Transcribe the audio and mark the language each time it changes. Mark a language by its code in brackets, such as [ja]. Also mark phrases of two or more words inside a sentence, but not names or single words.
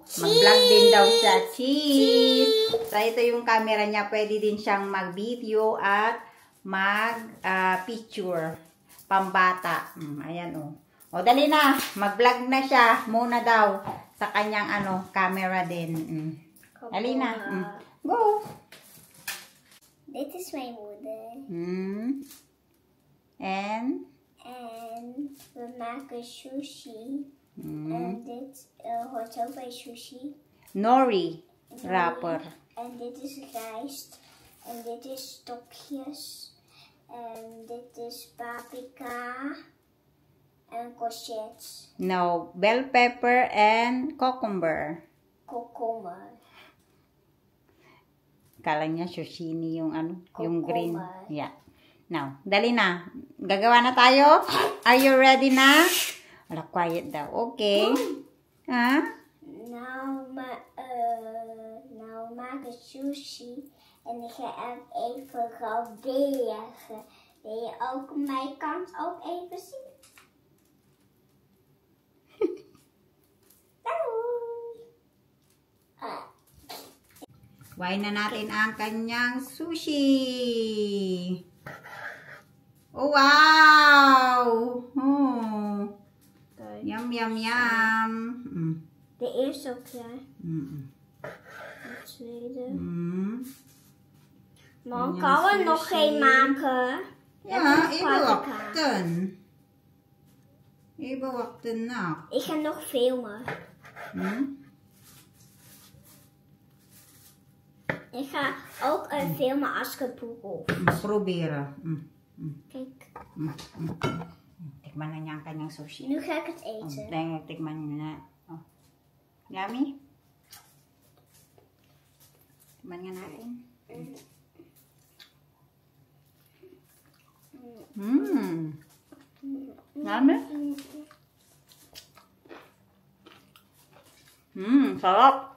[tl] Mag-vlog din daw siya. Cheese! So, ito yung camera niya. Pwede din siyang mag-video at mag-picture. Pambata. Ayan, oh. O, dali na. Mag-vlog na siya. Muna daw. Sa kanyang, camera din. Dali na. Go! [nl] Dit is mijn moeder. And we maken sushi. En dit hoort ook bij sushi. [en] Nori wrapper. [nl] En dit is rijst. En dit is stokjes. En dit is paprika. En courgettes. [en] No, bell pepper and cucumber. [nl] Komkommer. [tl] Kala niya sushini yung yung green. Yeah. Now, dali na. Gagawa na tayo? [en] Are you ready [tl] na? Wala, quiet daw. Okay. Ha? [nl] Nou maken sushi en ik ga hem even graveren. Wil je ook mijn kant ook even zien? [tl] Kuhain na natin ang kanyang sushi. Oh, wow! Oh. Yum, yum, yum. [nl] De eerste ook klaar. De tweede. Maar kan we nog geen maken? Ja, even wachten. Even wachten na. Ik ga nog filmen. Ik ga ook filmen als ik het proef. Proberen. Kijk. [tl] Tikman na niya ang kanyang sushi. [nl] Nu ga ik het eten. [tl] Tikman niya na. Oh. Yummy? Tikman nga natin. Yummy? Sarap.